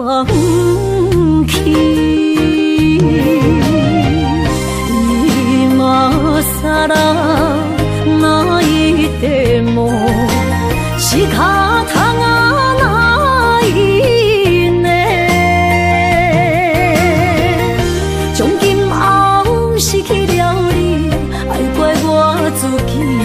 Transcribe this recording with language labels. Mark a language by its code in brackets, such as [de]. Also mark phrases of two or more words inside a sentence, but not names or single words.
[nan] 不去。 [ja] 今さら泣いても仕方がないね。 [nan] 从今后失去了你，爱怪我自己。